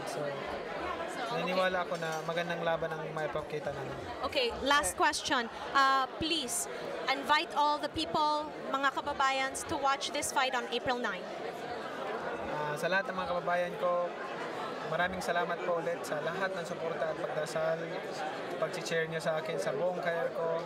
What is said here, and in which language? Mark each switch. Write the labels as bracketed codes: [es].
[tl] So, naniniwala ako na magandang laban ang maipakita namin. [en] Okay, last question. Please, invite all the people, [tl] mga kababayans, [en] to watch this fight on April 9. [tl] Sa lahat ng mga kababayan ko, maraming salamat po ulit sa lahat ng suporta at pagdasal, pag-cheer nyo sa akin sa buong career ko.